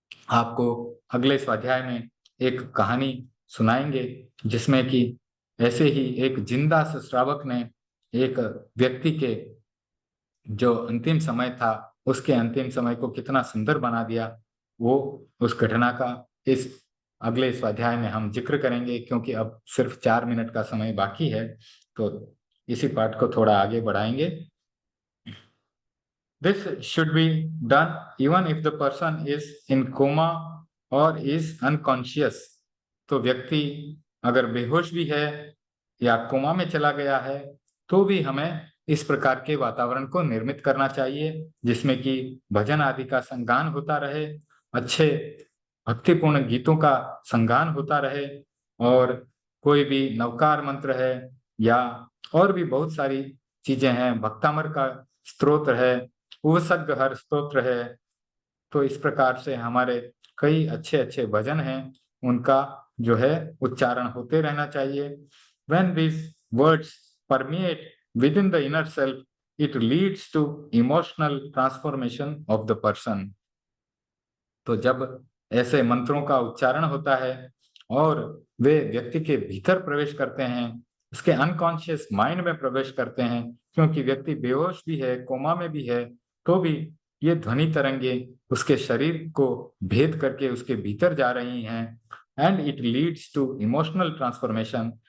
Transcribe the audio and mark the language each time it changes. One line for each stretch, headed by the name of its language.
Hindi: आपको अगले स्वाध्याय में एक कहानी सुनाएंगे जिसमें कि ऐसे ही एक जिंदा श्रावक ने एक व्यक्ति के जो अंतिम समय था उसके अंतिम समय को कितना सुंदर बना दिया। वो उस घटना का इस अगले स्वाध्याय में हम जिक्र करेंगे, क्योंकि अब सिर्फ 4 मिनट का समय बाकी है, तो इसी पाठ को थोड़ा आगे बढ़ाएंगे।
English: This should be done even if the person is in coma or is unconscious।
Hindi: तो व्यक्ति अगर बेहोश भी है या कोमा में चला गया है तो भी हमें इस प्रकार के वातावरण को निर्मित करना चाहिए जिसमें कि भजन आदि का संगान होता रहे, अच्छे भक्तिपूर्ण गीतों का संगान होता रहे, और कोई भी नवकार मंत्र है या और भी बहुत सारी चीजें हैं, भक्तामर का स्तोत्र है, उपसर्ग हर स्तोत्र है। तो इस प्रकार से हमारे कई अच्छे अच्छे भजन हैं, उनका जो है उच्चारण होते रहना चाहिए।
English: When these words permeate within the inner self, it leads to emotional transformation of the person।
Hindi: तो जब ऐसे मंत्रों का उच्चारण होता है और वे व्यक्ति के भीतर प्रवेश करते हैं, उसके अनकॉन्शियस माइंड में प्रवेश करते हैं, क्योंकि व्यक्ति बेहोश भी है, कोमा में भी है, तो भी ये ध्वनि तरंगे उसके शरीर को भेद करके उसके भीतर जा रही हैं,
English: And it leads to emotional transformation.